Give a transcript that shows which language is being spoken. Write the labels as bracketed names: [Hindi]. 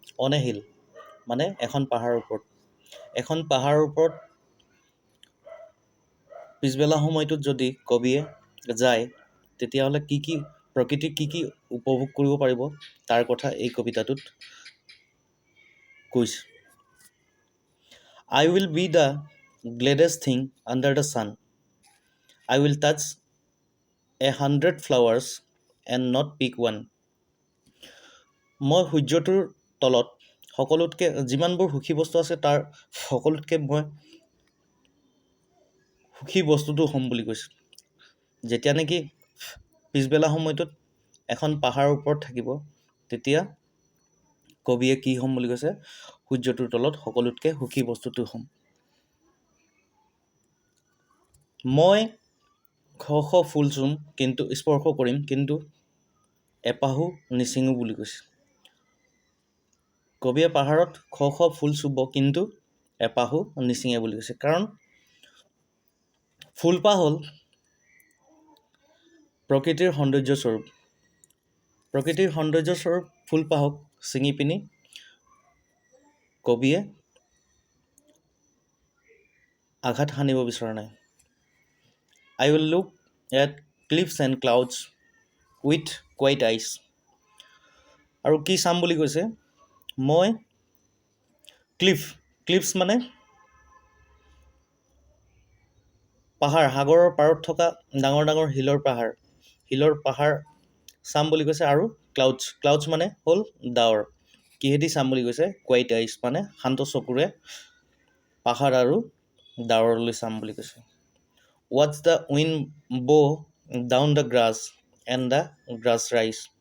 [Assamese] On a hill মানে এখন পাহাৰৰ ওপৰত। এখন পাহাৰৰ ওপৰত পিছবেলা সময়টোত যদি কবিয়ে যায় তেতিয়াহ'লে প্ৰকৃতিৰ কি উপভোগ কৰিব পাৰিব তাৰ কথা এই কবিতাটোত কৈছে। [English] I will be the gladdest thing under the sun. I will touch 100 flowers and not pick one. [Assamese] মই সূৰ্যটোৰ তলত সকলোতকৈ যিমানবোৰ সুখী বস্তু আছে তাৰ সকলোতকৈ মই সুখী বস্তুটো হ'ম বুলি কৈছে। যেতিয়া নেকি পিছবেলা সময়টোত এখন পাহাৰৰ ওপৰত থাকিব তেতিয়া কবিয়ে কি হ'ম বুলি কৈছে, সূৰ্যটোৰ তলত সকলোতকৈ সুখী বস্তুটো হ'ম। মই শ শ ফুল চুম কিন্তু স্পৰ্শ কৰিম কিন্তু এপাহো নিচিঙো বুলি কৈছে। কবিয়ে পাহাৰত শ শ ফুল চুব কিন্তু এপাহো নিচিঙে বুলি কৈছে। কাৰণ ফুলপাহ হ'ল প্ৰকৃতিৰ সৌন্দৰ্যস্বৰূপ। প্ৰকৃতিৰ সৌন্দৰ্যস্বৰূপ ফুলপাহক ছিঙি পিনি কবিয়ে আঘাত সানিব বিচৰা নাই। [English] I will look at cliffs and clouds with quiet eyes. [Assamese] আৰু কি চাম বুলি কৈছে, মই ক্লিফছ মানে পাহাৰ, সাগৰৰ পাৰত থকা ডাঙৰ ডাঙৰ শিলৰ পাহাৰ চাম বুলি কৈছে। আৰু ক্লাউডছ মানে হ'ল ডাৱৰ। কিহেদি চাম বুলি কৈছে, কুৱাইট আইজ মানে শান্ত চকুৰে পাহাৰ আৰু ডাৱৰলৈ চাম বুলি কৈছে। [English] Watch the wind blow down the grass and the grass rise.